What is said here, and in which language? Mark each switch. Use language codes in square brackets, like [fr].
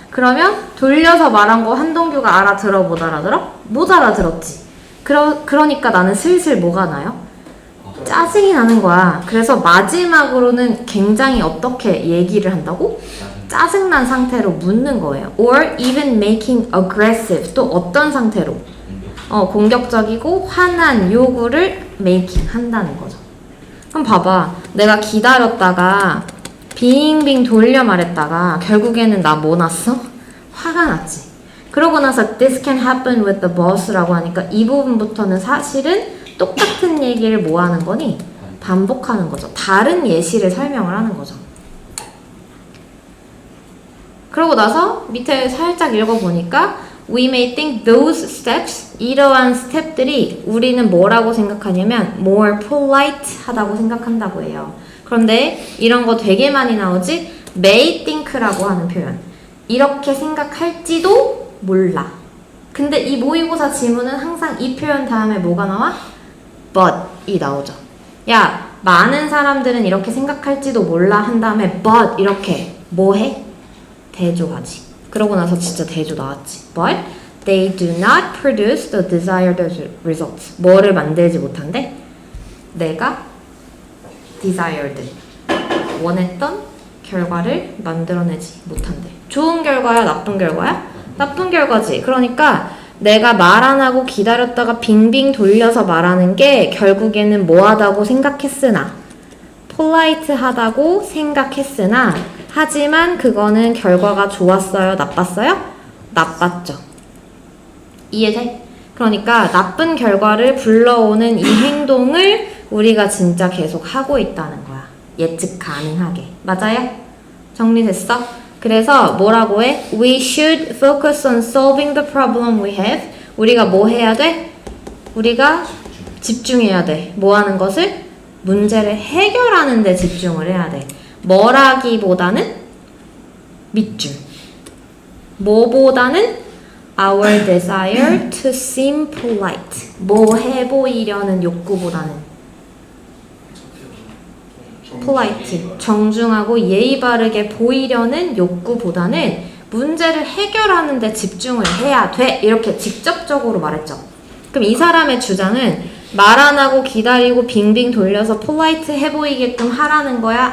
[ko] 그러면 돌려서 말한 거 한동규가 알아들어 못 알아들어? 못 알아들었지. 그러니까 나는 슬슬 뭐가 나요? 짜증이 나는 거야. 그래서 마지막으로는 굉장히 어떻게 얘기를 한다고? 짜증난 상태로 묻는 거예요. [en] Or even making aggressive. [ko] 또 어떤 상태로? 공격적이고 화난 요구를 making 한다는 거죠. 그럼 봐봐. 내가 기다렸다가 빙빙 돌려 말했다가 결국에는 나 뭐 났어? 화가 났지. 그러고 나서 [en] this can happen with the boss [ko] 라고 하니까 이 부분부터는 사실은 똑같은 얘기를 뭐 하는 거니? 반복하는 거죠. 다른 예시를 설명을 하는 거죠. 그러고 나서 밑에 살짝 읽어보니까 [en] we may think those steps, [ko] 이러한 스텝들이 우리는 뭐라고 생각하냐면 more polite 하다고 생각한다고 해요. 그런데 이런 거 되게 많이 나오지? may think라고 하는 표현. 이렇게 생각할지도 몰라. 근데 이 모의고사 지문은 항상 이 표현 다음에 뭐가 나와? but이 나오죠. 야, 많은 사람들은 이렇게 생각할지도 몰라 한 다음에 but 이렇게 뭐 해? 대조하지. 그러고 나서 진짜 대조 나왔지. [en] But they do not produce the desired results. [ko] 뭐를 만들지 못한대? 내가 desired 원했던 결과를 만들어내지 못한대. 좋은 결과야, 나쁜 결과야? 나쁜 결과지. 그러니까 내가 말 안 하고 기다렸다가 빙빙 돌려서 말하는 게 결국에는 뭐하다고 생각했으나 폴라이트하다고 생각했으나 하지만 그거는 결과가 좋았어요? 나빴어요? 나빴죠. 이해돼? 그러니까 나쁜 결과를 불러오는 이 행동을 우리가 진짜 계속 하고 있다는 거야. 예측 가능하게. 맞아요? 정리됐어? 그래서 뭐라고 해? [en] We should focus on solving the problem we have. [ko] 우리가 뭐 해야 돼? 우리가 집중해야 돼. 뭐 하는 것을? 문제를 해결하는 데 집중을 해야 돼. 뭐라기보다는 밑줄. [en] 뭐보다는 our desire to seem polite. [ko] 뭐 해보이려는 욕구보다는 polite, 정중하고 예의 바르게 보이려는 욕구보다는 문제를 해결하는 데 집중을 해야 돼. 이렇게 직접적으로 말했죠. 그럼 이 사람의 주장은 말 안 하고 기다리고 빙빙 돌려서 polite 해 보이게끔 하라는 거야?